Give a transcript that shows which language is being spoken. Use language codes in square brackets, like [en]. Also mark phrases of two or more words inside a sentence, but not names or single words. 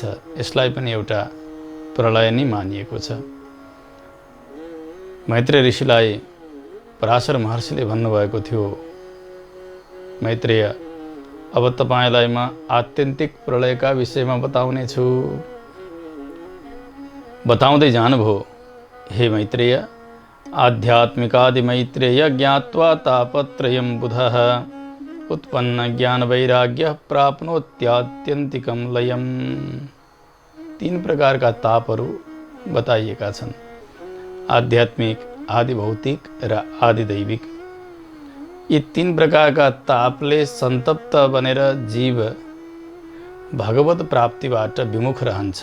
[ne] यसलाई पनि एउटा प्रलय नै मानिएको छ। मैत्रेय ऋषिलाई पराशर महर्षिले भन्नुभएको थियो, मैत्रेय अब तपाईलाई म आत्यन्तिक प्रलयका विषयमा बताउने छु। बताउँदै जानुभयो, [sa] हे मैत्रेय, आध्यात्मिकादि मैत्रेय ज्ञात्वा तापत्रयं बुधः उत्पन्न ज्ञान वैराग्य प्राप्नोत्यात्यन्तिकं लयम्। [ne] 3 प्रकारका तापहरू बताइएका छन्, आध्यात्मिक, आदि भौतिक र आदि दैविक। यी 3 प्रकारका तापले सन्तप्त बनेर जीव भगवत प्राप्तिबाट विमुख रहन्छ।